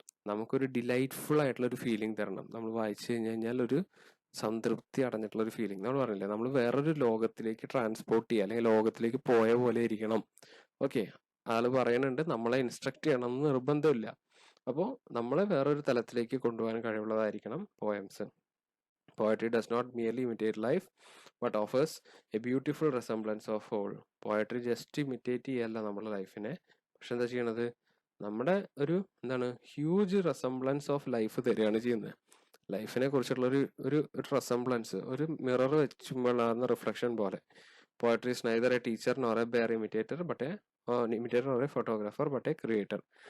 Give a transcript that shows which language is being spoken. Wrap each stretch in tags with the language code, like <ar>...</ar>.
<ml>നമുക്കൊരു ഡിലൈറ്റ്ഫുൾ ആയിട്ടുള്ള ഒരു ഫീലിംഗ് തരണം. നമ്മൾ വായിച്ചു കഴിഞ്ഞ് കഴിഞ്ഞാൽ ഒരു സംതൃപ്തി അടഞ്ഞിട്ടുള്ള ഒരു ഫീലിംഗ്. നമ്മൾ പറഞ്ഞില്ലേ, നമ്മൾ വേറൊരു ലോകത്തിലേക്ക് ട്രാൻസ്പോർട്ട് ചെയ്യുക, അല്ലെങ്കിൽ ലോകത്തിലേക്ക് പോയ പോലെ ഇരിക്കണം. ഓക്കെ, ആള് പറയുന്നുണ്ട് നമ്മളെ ഇൻസ്ട്രക്ട് ചെയ്യണം എന്ന് നിർബന്ധമില്ല. അപ്പോൾ നമ്മളെ വേറൊരു തലത്തിലേക്ക് കൊണ്ടുപോകാൻ കഴിവുള്ളതായിരിക്കണം poems.</ml> <en>Poetry does not merely imitate life, but offers a beautiful resemblance of whole.</en> <ml>Poetry just imitate ചെയ്യല്ല നമ്മുടെ ലൈഫിനെ, പക്ഷെ എന്താ ചെയ്യണത്, നമ്മുടെ ഒരു എന്താണ്</ml> <en>huge resemblance of life</en> <ml>തരികയാണ് ചെയ്യുന്നത്. ലൈഫിനെ കുറിച്ചുള്ള ഒരു റെസംബ്ലൻസ്, ഒരു മിറർ വെച്ചുമ്പോഴാകുന്ന റിഫ്ലക്ഷൻ പോലെ.</ml> <en>Poetry is neither a teacher nor a bare imitator but imitator or a photographer but a creator.</en>